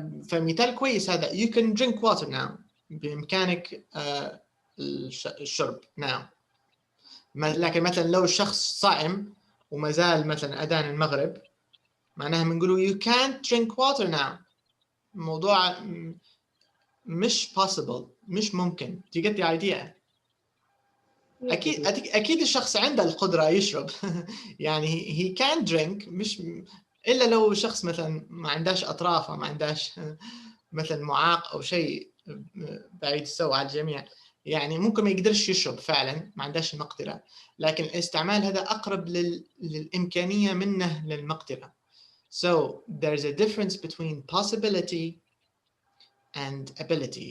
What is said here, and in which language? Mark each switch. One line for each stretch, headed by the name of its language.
Arabic: فمثال كويس هذا
English: you can drink water now،
Arabic: بإمكانك الشرب now. لكن مثلا لو الشخص صائم وما زال مثلا أذان المغرب، معناها بنقولوا
English: you can't drink water now.
Arabic: الموضوع مش possible، مش ممكن.
English: Do you get the idea؟
Arabic: أكيد الشخص عنده القدرة يشرب يعني
English: he can drink،
Arabic: مش إلا لو شخص مثلا ما عندهاش أطراف أو ما عندهاش مثلا معاق أو شيء بعيد السوء على الجميع، يعني ممكن ما يقدرش يشرب فعلا، ما عندهاش المقدرة. لكن الاستعمال هذا أقرب للإمكانية منه للمقدرة.
English: So there's a difference between possibility and ability.